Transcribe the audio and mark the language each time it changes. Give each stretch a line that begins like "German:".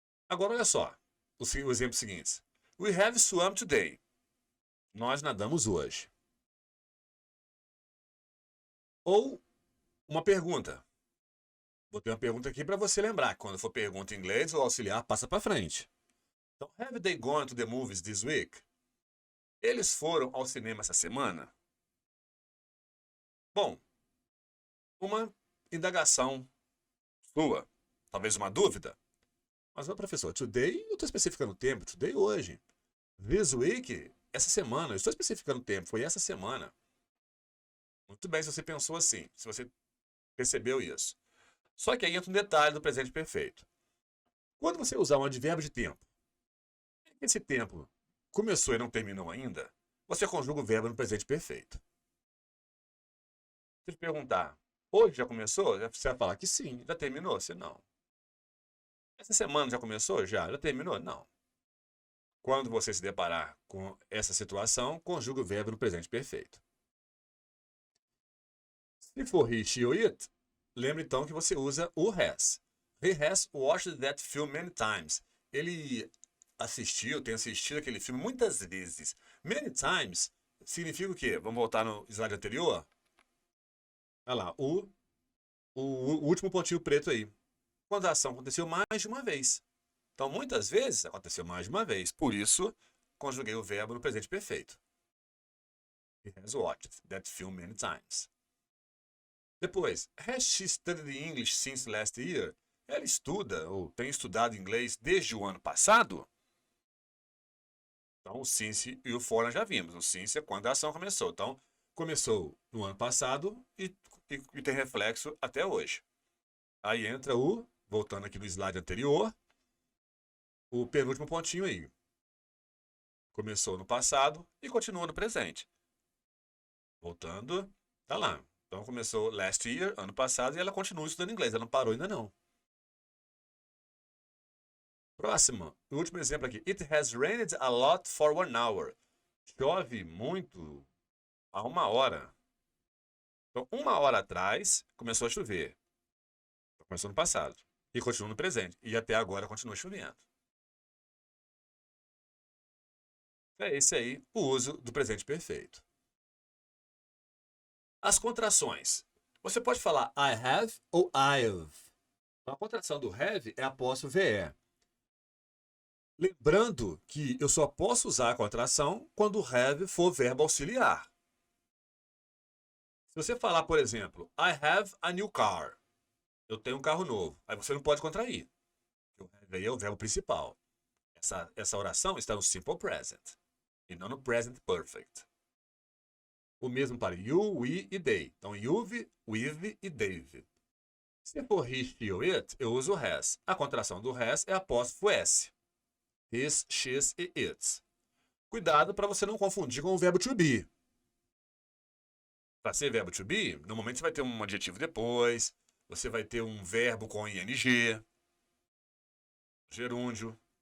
Portuguese: Agora olha só, o exemplo seguinte.
English: We have swum today.
Portuguese: Nós nadamos hoje. Ou uma pergunta. Vou ter uma pergunta aqui para você lembrar. Quando for pergunta em inglês, o auxiliar passa para frente. Então,
English: have they gone to the movies this week?
Portuguese: Eles foram ao cinema essa semana? Bom, uma indagação sua, talvez uma dúvida. Mas, professor, today eu estou especificando o tempo, today hoje.
English: This week,
Portuguese: essa semana, eu estou especificando o tempo, foi essa semana. Muito bem se você pensou assim, se você percebeu isso. Só que aí entra um detalhe do presente perfeito. Quando você usar um advérbio de tempo, esse tempo começou e não terminou ainda, você conjuga o verbo no presente perfeito. Se eu te perguntar, hoje já começou? Você vai falar que sim. Já terminou? Se não. Essa semana já começou? Já terminou? Não. Quando você se deparar com essa situação, conjuga o verbo no presente perfeito. Se for he, she ou it, lembre então que você usa o has.
English: He has watched that film many times.
Portuguese: Ele tem assistido aquele filme muitas vezes.
English: Many times
Portuguese: significa o quê? Vamos voltar no slide anterior? Olha lá, o último pontinho preto aí. Quando a ação aconteceu mais de uma vez. Então, muitas vezes, aconteceu mais de uma vez. Por isso, conjuguei o verbo no presente perfeito.
English: He has watched that film many times. Depois, has she studied English since last year?
Portuguese: Ela estuda ou tem estudado inglês desde o ano passado? Então, o since e o for nós já vimos. O since é quando a ação começou. Então, começou no ano passado e tem reflexo até hoje. Aí entra voltando aqui no slide anterior, o penúltimo pontinho aí. Começou no passado e continua no presente. Voltando, tá lá. Então começou
English: last year,
Portuguese: ano passado, e ela continua estudando inglês. Ela não parou ainda não. Próximo, o último exemplo aqui.
English: It has rained a lot for 1 hour.
Portuguese: Chove muito há 1 hora. Então, 1 hora atrás, começou a chover. Começou no passado. E continua no presente. E até agora continua chovendo. É esse aí o uso do presente perfeito. As contrações. Você pode falar I have ou I've. A contração do have é apóstrofo VE. Lembrando que eu só posso usar a contração quando o have for verbo auxiliar. Se você falar, por exemplo,
English: I have a new car.
Portuguese: Eu tenho um carro novo. Aí você não pode contrair. O have aí é o verbo principal. Essa oração está no simple present e não no present perfect. O mesmo para you, we e they. Então, you've, we've e they've. Se for he, she ou it, eu uso o has. A contração do has é apóstrofo S. His, she's e its. Cuidado para você não confundir com o verbo to be. Para ser verbo to be, normalmente você vai ter um adjetivo depois, você vai ter um verbo com ing, gerúndio.